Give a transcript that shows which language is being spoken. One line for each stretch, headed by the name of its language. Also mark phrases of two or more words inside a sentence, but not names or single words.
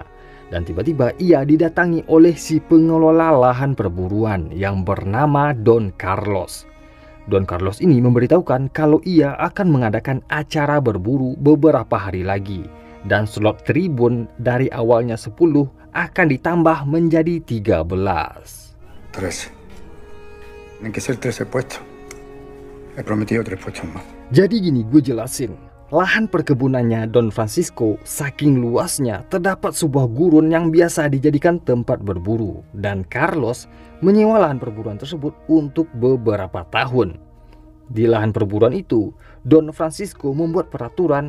Indonesian: Dan tiba-tiba ia didatangi oleh si pengelola lahan perburuan yang bernama Don Carlos. Don Carlos ini memberitahukan kalau ia akan mengadakan acara berburu beberapa hari lagi. Dan slot tribun dari awalnya 10 akan ditambah menjadi 13.
Spanish: 13. Tienen que ser 13 puestos. He prometido 3 puestos más.
Indonesian: Jadi gini gue jelasin. Lahan perkebunannya Don Francisco saking luasnya terdapat sebuah gurun yang biasa dijadikan tempat berburu. Dan Carlos menyewa lahan perburuan tersebut untuk beberapa tahun. Di lahan perburuan itu, Don Francisco membuat peraturan.